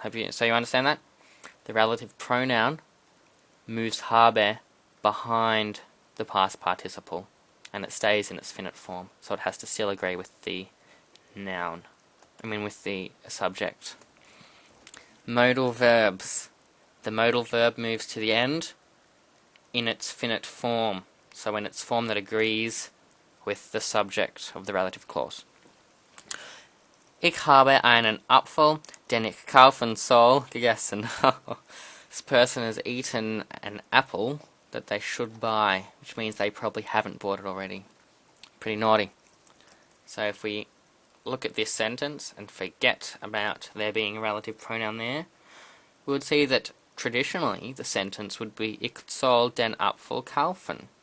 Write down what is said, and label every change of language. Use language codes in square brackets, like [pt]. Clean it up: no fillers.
[en] So you understand that? The relative pronoun moves habe behind the past participle, and it stays in its finite form, so it has to still agree with the noun. With the subject. Modal verbs. The modal verb moves to the end in its finite form, so in its form that agrees with the subject of the relative clause. [de] Ich habe einen Apfel, den ich kaufen soll, gegessen. [en] This person has eaten an apple that they should buy, which means they probably haven't bought it already. Pretty naughty. So if we look at this sentence and forget about there being a relative pronoun there, we would see that traditionally the sentence would be [de] Ich soll den Apfel kaufen.